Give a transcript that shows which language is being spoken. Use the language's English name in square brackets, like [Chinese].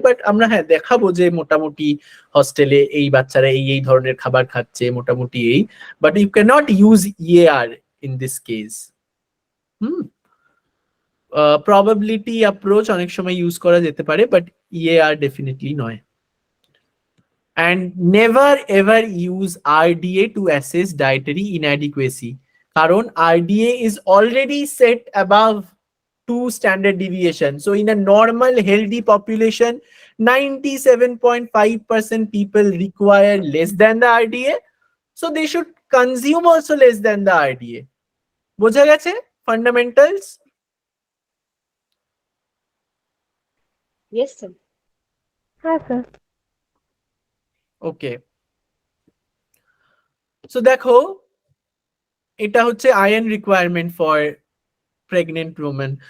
[Bangla] But আমরা হ্যাঁ দেখাবো যে মোটামুটি হস্টেলে এই বাচ্চারা এই এই ধরনের খাবার খাচ্ছে, মোটামুটি এই। [English] But you can't use EAR in this case. Hmm, probability approach [Bangla] অনেক সময় ইউজ করা যেতে পারে, [English] But EAR definitely নয়। And never ever use RDA to assess dietary inadequacy. কারণ RDA is already set above 2 standard deviation. So in a normal healthy population, 97.5% people require less than the RDA. So they should consume also less than the RDA. [Bangla] বোঝা গেছে fundamentals? [English] Yes sir. [Bangla] হ্যাঁ sir. [English] okay, so [Bangla] দেখো এটা হচ্ছে [English] Iron requirement for pregnant women.